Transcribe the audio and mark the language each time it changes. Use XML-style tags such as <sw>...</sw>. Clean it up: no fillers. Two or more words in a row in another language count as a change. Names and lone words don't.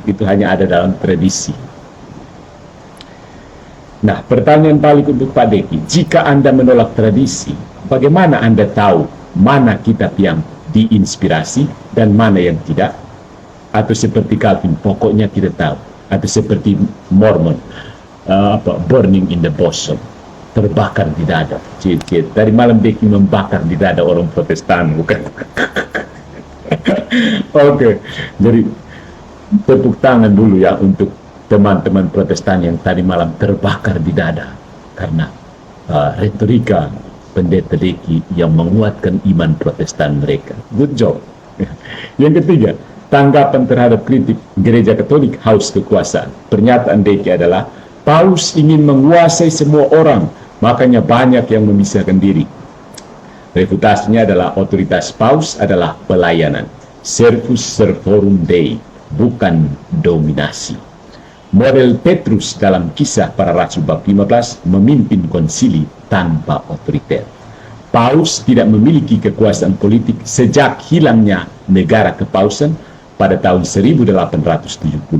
<id>Itu hanya ada dalam tradisi. Nah, pertanyaan balik untuk Pak Deki, jika Anda menolak tradisi, bagaimana Anda tahu mana kitab yang diinspirasi dan mana yang tidak? Atau seperti Calvin, pokoknya tidak tahu.</id> <en>Atau seperti Mormon, burning in the bosom,</en> <id>terbakar di dada. Dari malam Deki membakar di dada orang Protestan, bukan? Oke, jadi tepuk tangan dulu ya untuk teman-teman Protestan yang tadi malam terbakar di dada karena retorika pendeta Deki yang menguatkan iman Protestan mereka.</id> <en>Good job.</en> <id>Yang ketiga, tanggapan terhadap kritik gereja Katolik haus kekuasaan. Pernyataan Deki adalah Paus ingin menguasai semua orang, makanya banyak yang memisahkan diri. Refutasinya adalah otoritas Paus adalah pelayanan,</id> <la>servus servorum Dei,</la> <id>bukan dominasi. Model Petrus dalam Kisah Para Rasul bab 15 memimpin konsili tanpa otoriter. Paus tidak memiliki kekuasaan politik sejak hilangnya negara kepausan pada tahun 1870.</id>